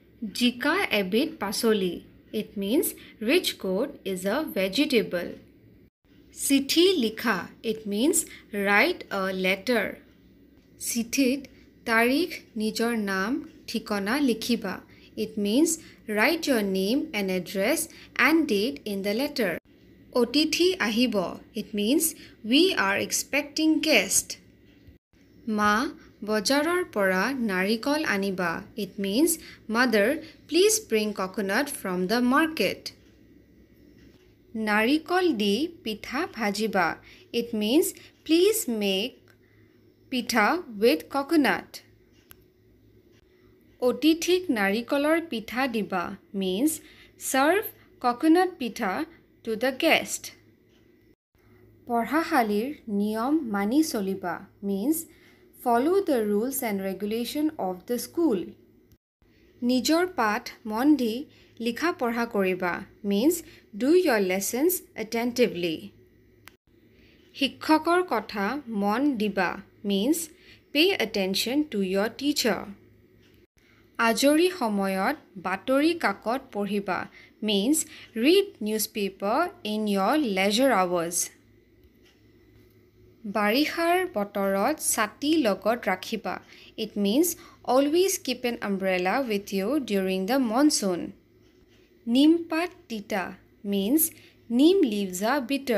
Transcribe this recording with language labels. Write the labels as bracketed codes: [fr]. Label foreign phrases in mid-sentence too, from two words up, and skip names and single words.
[as] Jika এবিধ পাচলি. [en] It means rich gourd is a vegetable. [as] চিঠি লিখা. [en] It means write a letter. [as] চিঠিত তাৰিখ নিজৰ নাম ঠিকনা লিখিবা. [en] It means write your name and address and date in the letter. [as] অতিথি আহিব. [en] It means we are expecting guest. [as] মা বজাৰৰ পৰা নাৰিকল আনিবা. [en] It means mother, please bring coconut from the market. [as] নাৰিকল দি পিঠা ভাজিবা. [en] It means please make পিঠা with coconut. [as] অতিথিক নাৰিকলৰ পিঠা দিবা [en] means serve coconut পিঠা to the guest. [as] পঢ়াশালীৰ নিয়ম মানি চলিবা [en] means follow the rules and regulation of the school. [as] নিজৰ পাঠ মন দি লিখা পঢ়া কৰিবা [en] means do your lessons attentively. [as] শিক্ষকৰ কথা মন দিবা [en] means pay attention to your teacher. [as] আজৰি সময়ত বাতৰি কাকত পঢ়িবা [en] means read newspaper in your leisure hours. [as] বাৰিষাৰ বতৰত ছাতি লগত ৰাখিবা. [en] It means always keep an umbrella with you during the monsoon. [as] নিমপাত তিতা [en] means neem leaves are bitter.